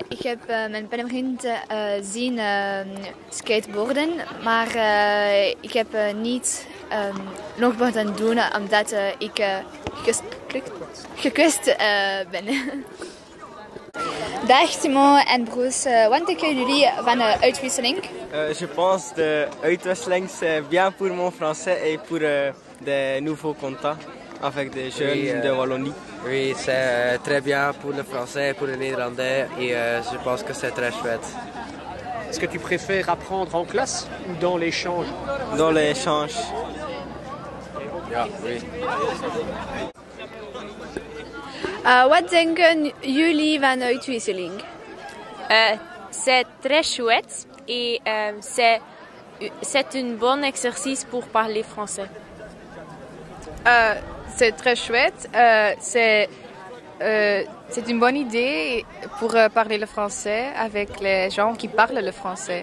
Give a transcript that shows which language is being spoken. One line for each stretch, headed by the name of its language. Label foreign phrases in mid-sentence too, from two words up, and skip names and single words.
Dutch: Ik heb mijn vriend zien skateboarden, maar ik heb niet nog moeten doen omdat ik gekwetst ben. Dag Simon en Bruce, wat denken jullie van de uitwisseling?
French: Je pense
Dutch: de uitwisseling
French: c'est bien pour mon français et pour des nouveaux contacts avec des jeunes de Wallonie. Oui, c'est très bien pour le français et pour le néerlandais et je pense que c'est très chouette. Est-ce que tu préfères apprendre en classe ou dans l'échange? Dans l'échange. Ja, oui.
Dutch: Wat denken jullie van de uitwisseling?
French: C'est très chouette et c'est un bon exercice pour parler français. C'est très chouette. C'est une bonne idée pour parler le français avec les gens qui parlent le français.